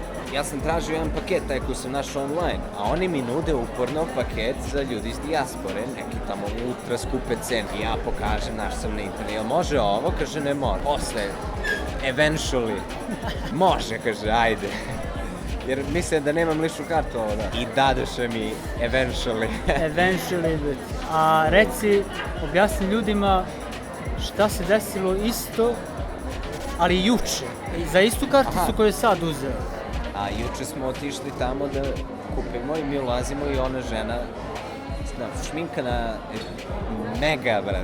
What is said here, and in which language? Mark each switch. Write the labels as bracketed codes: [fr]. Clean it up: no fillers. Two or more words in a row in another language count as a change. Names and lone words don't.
[sr] Ja sam tražio jedan paket, taj koji sam našao online, a oni mi nude uporno paket za ljudi iz dijaspore, neki tamo ultra skupe cene. I ja pokažem, naš sam na internetu, jel može ovo? Kaže, ne može. Posle, eventually, može, kaže, ajde. Jer mislim da nemam ličnu kartu ovo, da. I dadoše mi eventually. Eventually, a reci, objasni ljudima šta se desilo isto, ali juče. Za istu karticu koju je sad uzeo. A juče smo otišli tamo da kupimo i mi ulazimo i ona žena šminkana mega, brat.